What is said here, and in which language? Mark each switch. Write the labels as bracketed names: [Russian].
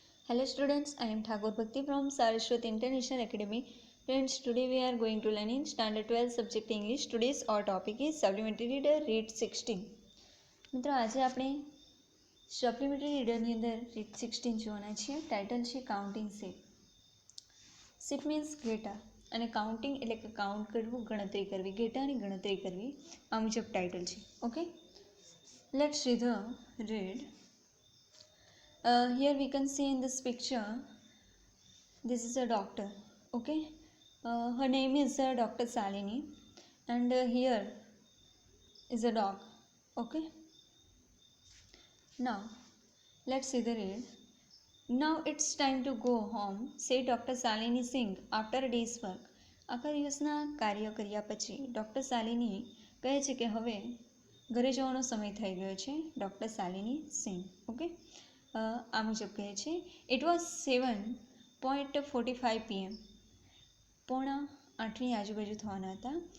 [English] Hello students, I am Thakur Bhakti from Saraswat International Academy. Friends, today we are going to learn in Standard 12 subject English. Today's our topic is Supplementary Reader Read 16. [Gujarati] મિત્રો આજે આપણે supplementary રીડરની અંદર read 16 જોવાના છીએ. Title છે counting ship. Ship means ઘેટા અને counting એટલે કે કાઉન્ટ કરવું, ગણતરી કરવી, ઘેટાની ગણતરી કરવી. આ મુજબ ટાઇટલ છે. [English] Okay, let's read. Here we can see in this picture, this is a doctor. Okay, her name is Dr. Salini, and here is a dog. Okay, now let's see the read. Now it's time to go home, said Dr. Salini Singh after a day's work. [Gujarati] આખા દિવસના કાર્ય કર્યા પછી doctor Shalini કહે છે કે હવે ઘરે જવાનો સમય થઈ ગયો છે. ડૉક્ટર શાલિની સિંહ. ઓકે, આ મુજબ કહે છે. [English] It was 7:45 PM. [Gujarati] 7:45 આજુબાજુ થવાના હતા.